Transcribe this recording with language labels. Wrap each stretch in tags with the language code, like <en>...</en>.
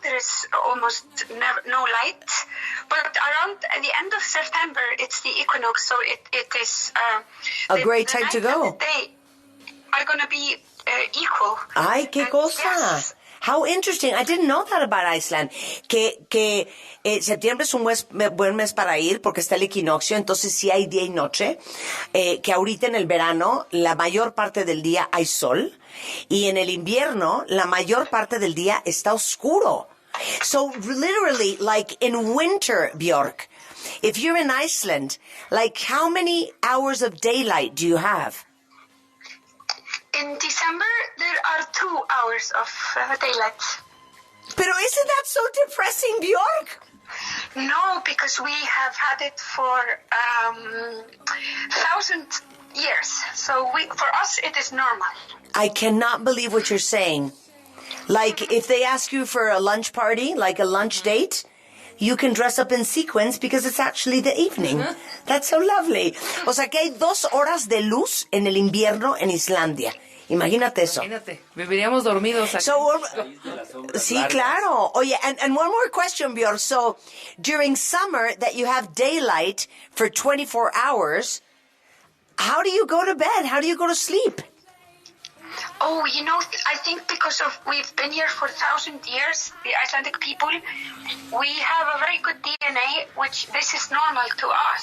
<en>There is almost no light. But around the end of September, it's the equinox, so it is a great time to go. The day are going to be equal.</en> <es>Ay, qué cosa.</es> <en>Yes. How interesting. I didn't know that about Iceland.</en> <es>Que septiembre es un buen mes para ir porque está el equinoccio, entonces sí hay día y noche. Que ahorita en el verano la mayor parte del día hay sol y en el invierno la mayor parte del día está oscuro.</es> <en>So literally, like in winter, Björk, if you're in Iceland, like how many hours of daylight do you have? In December, there are 2 hours of daylight. Pero isn't that so depressing, Björk? No, because we have had it for 1,000 years. So for us, it is normal. I cannot believe what you're saying. Like, if they ask you for a lunch party, like a lunch date, you can dress up in sequins because it's actually the evening. That's so lovely.</en> <es>O sea, que hay 2 horas de luz en el invierno en Islandia. Imagínate eso. Imagínate, viviríamos dormidos aquí. So, sí, claro.</es> <en>Oye, and one more question, Björk. So, during summer that you have daylight for 24 hours, how do you go to bed? How do you go to sleep? Oh, I think because we've been here for 1,000 years, the Icelandic people, we have a very good DNA, which this is normal to us.</en>